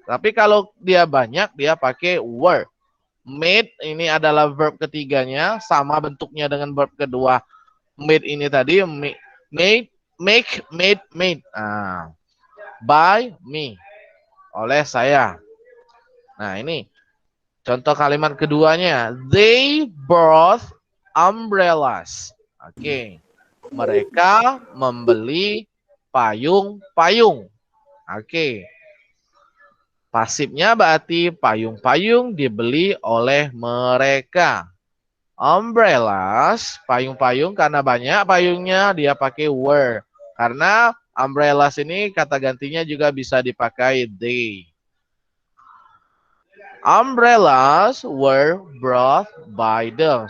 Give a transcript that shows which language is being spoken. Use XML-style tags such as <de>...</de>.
<id>Tapi kalau dia banyak, dia pakai were. Made ini adalah verb ketiganya, sama bentuknya dengan verb kedua.</id> <en>Made ini tadi, made, make, made.</en> <id>Nah,</id> <en>by me,</en> <id>oleh saya. Nah, ini contoh kalimat keduanya.</id> <en>They brought umbrellas.</en> <id>Oke. Mereka membeli payung-payung. Oke. Pasifnya berarti payung-payung dibeli oleh mereka. Umbrellas, payung-payung, karena banyak payungnya dia pakai were. Karena umbrellas ini kata gantinya juga bisa dipakai they.</id> <en>Umbrellas were brought by them.</en>